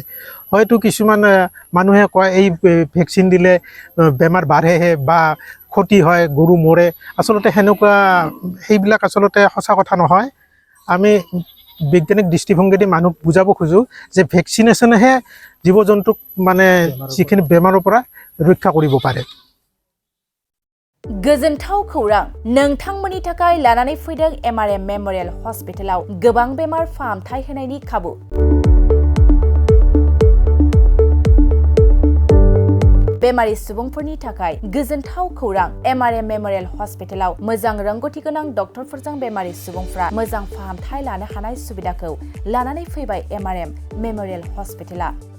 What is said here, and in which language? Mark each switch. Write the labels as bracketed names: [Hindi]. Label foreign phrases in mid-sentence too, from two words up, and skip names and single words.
[Assamese] হয়তো কিছুমান মানুহে কয় এই ভেকচিন দিলে বেমাৰ বাঢ়েহে বা ক্ষতি হয়, গৰু মৰে। আচলতে সেইবিলাক আচলতে সঁচা কথা নহয়। আমি বৈজ্ঞানিক দৃষ্টিভংগীদি মানুহক বুজাব খোজোঁ যে ভেকচিনেশ্যনেহে জীৱ জন্তুক মানে যিখিনি বেমাৰৰ পৰা ৰক্ষা কৰিব পাৰে। [Bodo] गोजोनथाव खौरां, नोंथांमोननि थाखाय लानानै फैदों MRM मेमोरियेल हस्पिटालाव गोबां बेमार फाहामथाय होनायनि खाबु। बेमारि सुबुंफोरनि थाखाय गोजोनथाव खौरां MRM मेमोरियेल हस्पिटालाव मोजां रोंगौथि गोनां डक्टरफोरजों बेमारि सुबुंफ्रा मोजां फाहामथाय लानो हानाय सुबिदाखौ लानानै फैबाय MRM मेमोरियेल हस्पिटाला।